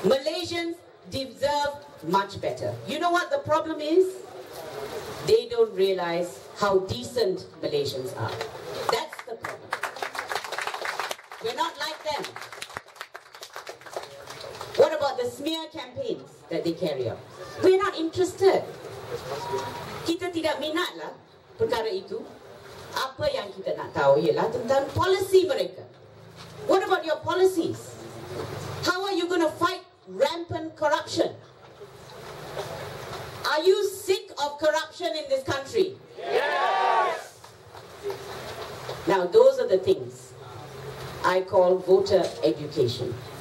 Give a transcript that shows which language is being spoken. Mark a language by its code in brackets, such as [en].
[en] Malaysians deserve much better. You know what the problem is? They don't realize how decent Malaysians are. That's the problem. We're not like them. What about the the smear campaigns that they carry out. We're not interested. [ms] Kita tidak minatlah perkara itu. Apa yang kita nak tahu ialah tentang policy mereka. [en] What about your policies? How are you going to fight rampant corruption? Are you sick of corruption in this country? Yes! Now, those are the things I call voter education.